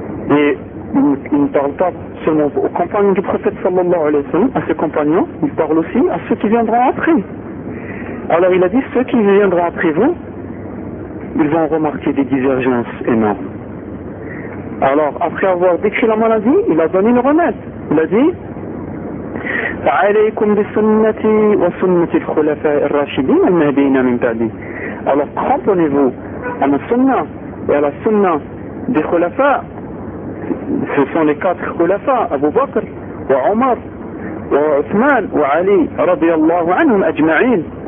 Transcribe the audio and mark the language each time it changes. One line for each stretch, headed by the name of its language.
French: Et il ne parle pas seulement aux compagnons du prophète sallallahu alayhi wa sallam, à ses compagnons, il parle aussi à ceux qui viendront après. Alors il a dit, ceux qui viendront après vous, ils vont remarquer des divergences énormes. Alors, après avoir décrit la maladie, il a donné le remède. Il a dit,
Arabic: عليكم بسنتي وسنة الخلفاء الراشدين المهديين من بعدي.
French: Alors cramponnez-vous à ma sunna et à la sunna des khulafa. Ce sont les quatre khulafa, Abu Bakr, wa Omar, wa Uthman, wa Ali, radiyallahu anhum ajma'in.